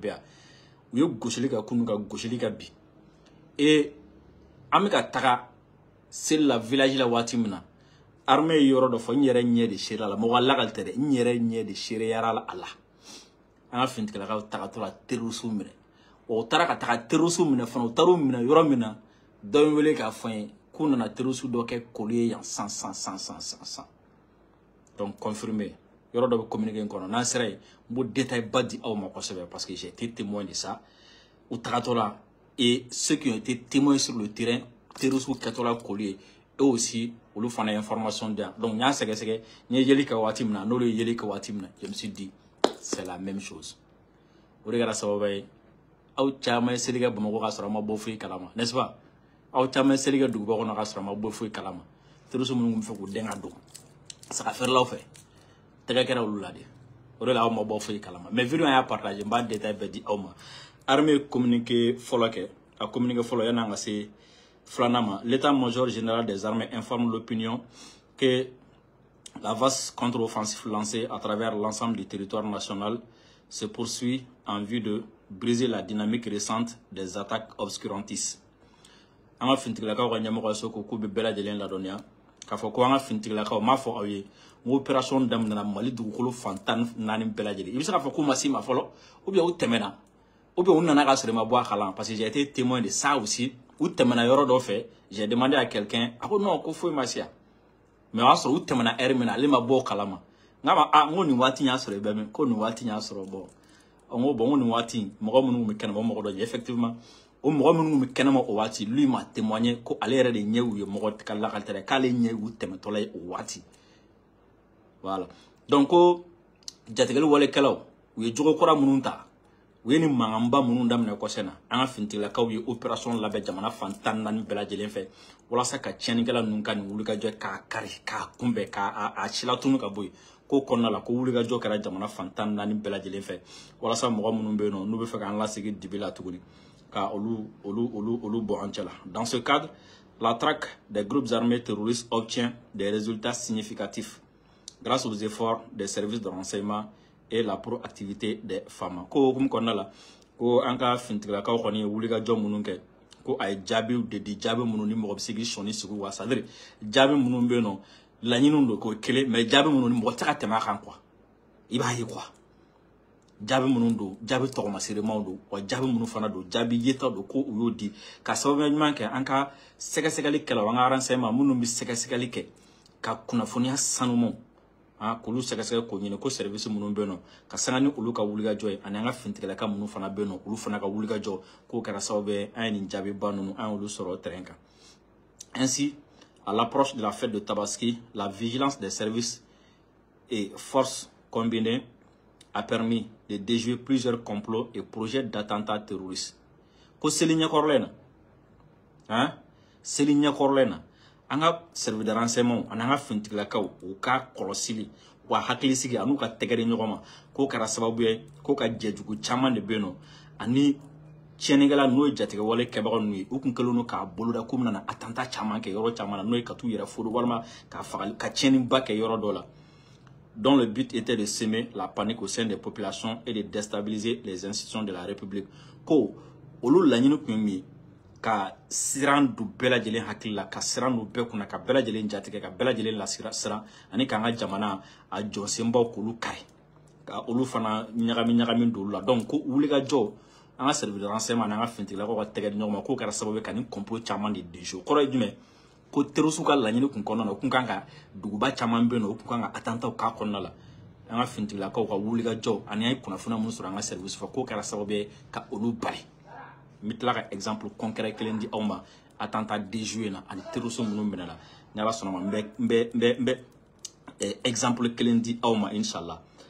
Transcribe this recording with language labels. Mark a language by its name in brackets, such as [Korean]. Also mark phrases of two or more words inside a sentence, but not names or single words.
[Bambara] yan u ye gosili ka kunu ka gosili ka bi et an bɛ ka taga seli la village la waati min na armée ye yɔrɔ dɔ fɔ n yɛrɛ ɲɛ de ser'a la mɔgɔ lagali tɛ dɛ n yɛrɛ ɲɛ de sereyara a la an ka finitigilakaw tagatɔ la terroriste minɛ o taara ka taga terroriste minɛ fana u taar'u minɛ yɔrɔ min na dɔ ye wele k'a fɔ n ye k'u nana terroriste dɔ kɛ kolu ye yan san donc confirmé yɔrɔ dɔ bɛ communiqué in kɔnɔ n'an sera yen n b'o détail ba di aw ma kosɛbɛ [French] parce que j'ai été témoin de ça [Bambara] u tagatɔ la [French] et ceux qui ont été témoins sur le terrain [Bambara] terroriste kɛtɔ la kolu ye [French] eux aussi [Bambara] olu fana information di yan donc n y'a sɛgɛsɛgɛ n ye yeli kɛ waati min na n'olu ye yeli kɛ waati min na [French] je me suis dit c'est la même chose [Bambara] o de kɛra sababu ye aw caman ye seli kɛ Bamakɔ ka sɔrɔ a ma bɔ foyi kalama, [French] n'est-ce pas? [Bambara] Aw caman ye seli kɛ duguba kɔnɔ ka sɔrɔ a ma bɔ foyi kalama. Terroriste minnu bɛ fɛ k'u den ka don saga feerelaw fɛ tɛgɛ kɛra olu la de. O de la aw ma bɔ foyi kalama. [French] Mais vidéo [Bambara] y'a partagé, n b'a détail bɛɛ di aw ma. Armée communiqué fɔlɔ kɛ, a communiqué fɔlɔ yan'an ka se filanan ma. [French] L'état-major général des armées informe l'opinion que la vaste contre-offensive lancée à travers l'ensemble du territoire national se poursuit en vue de briser la dynamique récente des attaques obscurantistes. [Bambara] An ka fintigilakaw ka ɲɛmɔgɔ so ko k'u bɛ bɛɛ lajɛlen ladɔnniya k'a fɔ ko an ka fintigilakaw m'a fɔ aw ye n ko opération daminɛna Mali dugukolo fan 14 bɛɛ lajɛlen. I bɛ se k'a fɔ k'u ma s'i ma fɔlɔ [French] ou bien [Bambara] u tɛmɛna [French] ou bien [Bambara] u nana ka sɔrɔ i ma bɔ a kalama [French] parce que j'ai été témoin de ça aussi. [Bambara] U tɛmɛna yɔrɔ dɔ fɛ, [French] j'ai demandé à quelqu'un [Bambara] a ko non ko foyi ma se yan. Mais o y'a sɔrɔ u tɛmɛna heure min na ale ma bɔ o kalama. N k'a ma n ko nin waati y'a sɔrɔ i bɛ min ko nin waati y'a sɔrɔ bɔ. N ko bon nin waati mɔgɔ minnu bɛ kɛnɛma mɔgɔ dɔ ye effectivement o mɔgɔ minnu bɛ kɛnɛma o waati [French] lui m'a témoigné [Bambara] ko ale yɛrɛ de ɲɛ u ye mɔgɔ ka lakalitɛ k'ale ɲɛ u tɛmɛtɔla ye o waati. [French] Voilà. [Bambara] Donc ko jatigɛli walekɛlaw u ye jogo kɔrɔ minnu ta u ye ni mankanba minnu daminɛ kɔsɛbɛ na an ka fintigilakaw ye opération labɛn jamana fan 14 bɛɛ lajɛlen fɛ walasa ka tiɲɛnikɛla ninnu ka nin wulikajɔ k'a kari k'a kunbɛn k'a silatunu ka bɔ yen ko kɔnɔna la ko wulikajɔ kɛra jamana fan 14 bɛɛ lajɛlen fɛ walasa mɔgɔ minnu bɛ yen nɔ n'u bɛ fɛ k'an lasegin dibi la tuguni ka olu bɔ an cɛ la. [French] Dans ce cadre, la traque des groupes armés terroristes obtient des résultats significatifs grâce aux efforts des services de renseignement et la proactivité des femmes. [Bambara] Ko kum kɔnɔna la ko an ka fintigilakaw kɔni ye wulikajɔ minnu kɛ ko a ye jaabiw de di jaabi minnu ni mɔgɔ bɛ se k'i sɔnni sigi wa [French] c'est à dire [Bambara] jaabi minnu bɛ yen nɔ laɲiniw don k'o kelen mais jaabi minnu ni mɔgɔ tɛ ka tɛmɛ a kan quoi i b'a ye quoi jaabi minnu don jaabi tɔgɔmaseremanw don wa jaabi minnu fana don jaabi yeta don ko u y'o di ka sababuya ɲuman kɛ an ka sɛgɛsɛgɛli kɛlaw an ka renseignement minnu bɛ sɛgɛsɛgɛli kɛ ka kunnafoniya sanumanw k'olu sɛgɛsɛgɛ k'o ɲini ko service minnu bɛ yen nɔ ka sanga ni olu ka wulikajɔ ye ani an ka fintigilaka minnu fana bɛ yen nɔ olu fana ka wulikajɔ k'o kɛra sababu ye an ye nin jaabiba ninnu an y'olu sɔrɔ terrain kan. [French] Ainsi, à l'approche de la fête de Tabaski, la vigilance des services et forces combinées a permis de déjouer plusieurs complots et projets d'attentats terroristes. [Bambara] Ko seli ɲɛkɔrɔla na seli ɲɛkɔrɔla na an ka [French] service de renseignement [Bambara] ani an ka fintigilakaw u ka kɔlɔsili wa hakilisigi an'u ka tɛgɛdi ɲɔgɔn ma k'o kɛra sababu ye k'o ka jɛjugu caman de bɛ yen nɔ ani tiɲɛnikɛla n'o ye jatigɛ wale kɛbaga ninnu ye u kun kɛlen don k'a boloda k'u bɛna attentat caman kɛ yɔrɔ caman na n'o ye ka t'u yɛrɛ folo walima ka fagali ka tiɲɛniba kɛ yɔrɔ dɔ la [French] dont le but était de semer la panique au sein des populations et de déstabiliser les institutions de la République. [Bambara] Ko olu laɲini kun ye min ye ka siran du bɛɛ lajɛlen hakili la ka siran du bɛɛ kunna ka bɛɛ lajɛlen jatigɛ ka bɛɛ lajɛlen lasira ani k'an ka jamana a jɔsenbaw k'olu kari ka olu fana ɲagami don olu la donc ko wulikajɔ an ka [French] service de renseignement [Bambara] n'an ka fintigilakaw ka tɛgɛ di ɲɔgɔn ma k'o kɛra sababu ye ka nin complot caman de déjouer kɔrɔ ye jumɛn ko terroriste ka laɲini kun kɔnɔna na u kun kan ka duguba caman bɛ yen nɔ u kun kan ka attentat k'a kɔnɔna la an ka fintigilakaw ka wulikajɔ ani an ye kunnafoniya minnu sɔrɔ an ka service fɛ k'o kɛra sababu ye ka olu bari n bɛ tila ka [French] exemple concret [Bambara] kelen di aw ma [French] attentat déjoué [Bambara] na ani terroriste minnu minɛ la ni Ala sɔnna ma n bɛ exemple kelen di aw ma inshallah.